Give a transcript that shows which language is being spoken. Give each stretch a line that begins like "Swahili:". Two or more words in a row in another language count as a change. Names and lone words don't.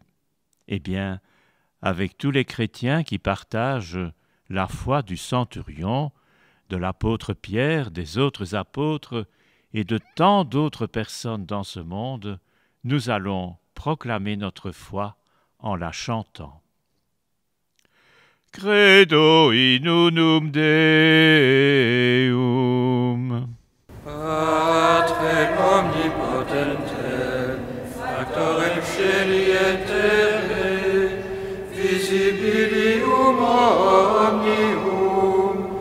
French: Eh bien, avec tous les chrétiens qui partagent la foi du centurion, de l'apôtre Pierre, des autres apôtres et de tant d'autres personnes dans ce monde, nous allons proclamer notre foi en la chantant.
Latin: Credo in unum Deum. Patre omnipotente, factorem caeli et terrae, visibilium omnium,